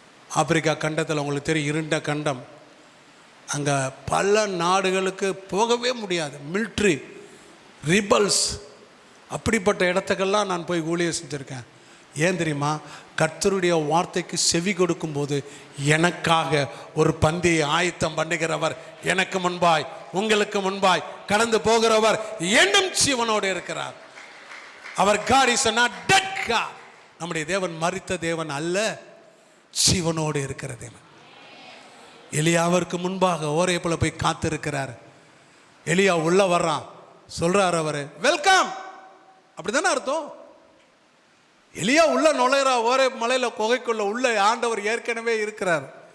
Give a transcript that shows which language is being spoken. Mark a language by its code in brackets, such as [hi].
[ta] Africa கண்டத்தில் உங்களுக்கு தெரியும், இருண்ட கண்டம். அங்கே பல நாடுகளுக்கு போகவே முடியாது, மிலிட்ரி ரிபல்ஸ், அப்படிப்பட்ட இடத்துக்கெல்லாம் நான் போய் ஊழியம் செஞ்சுருக்கேன். ஏன் தெரியுமா? கர்த்தருடைய வார்த்தைக்கு செவி கொடுக்கும்போது எனக்காக ஒரு பந்தியை ஆயத்தம் பண்ணுகிறவர், எனக்கு முன்பாய் உங்களுக்கு முன்பாய் கடந்து போகிறவர் என்னும் ஜீவனோடு இருக்கிறார். அவர் [en] God is not dead God. [ta] நம்முடைய தேவன் மரித்த தேவன் அல்ல, ஜீவனோடு இருக்கிற தேவன். எலியாவிற்கு முன்பாக ஓரேப்புல போய் காத்திருக்கிறார். எலியா உள்ள வர்றான், சொல்றார் அவரு, வெல்கம். அப்படிதானே அர்த்தம்? எலியா உள்ள நுழையிறா, ஒரே மலையில குகைக்குள்ள உள்ள ஆண்டவர் ஏற்கனவே இருக்கிறார்.